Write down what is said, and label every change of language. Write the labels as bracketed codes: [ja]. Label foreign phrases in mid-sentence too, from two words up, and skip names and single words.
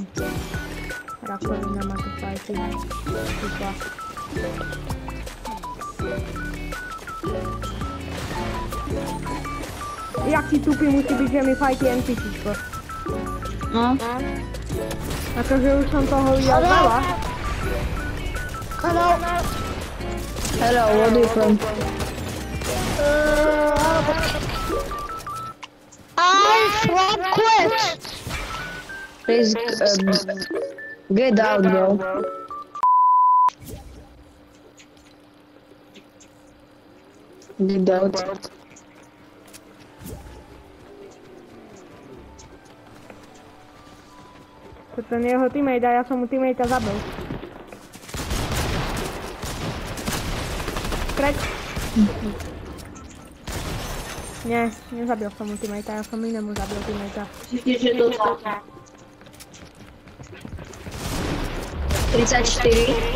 [sk] Rakovina má tu fajty. Super. Jak si tupý musí byť, že mi fajty NPCčko. No. Akože už som toho videl veľa. [en] Hello, what are you from? I'm from Quest. Please, get out, bro. Get out. [sk] To ten jeho teammate a ja som mu teammatea zabil. Preč? Nie, nezabil som mu teammatea, ja som inému zabil teammatea. Myslíš, že to tak? 34.